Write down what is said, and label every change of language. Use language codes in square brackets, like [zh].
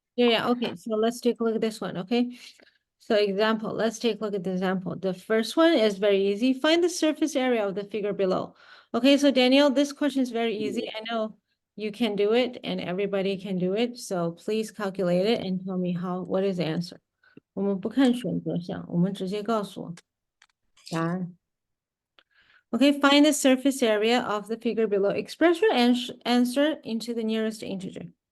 [en] Yeah, okay, so let's take a look at this one, okay? So example, let's take a look at the example. The first one is very easy. Find the surface area of the figure below. Okay, so Danielle, this question is very easy. I know you can do it and everybody can do it. So please calculate it and tell me what is the answer. [zh] 我们不看选择项，我们直接告诉我答案。 [en] Okay, find the surface area of the figure below. Express your answer into the nearest integer.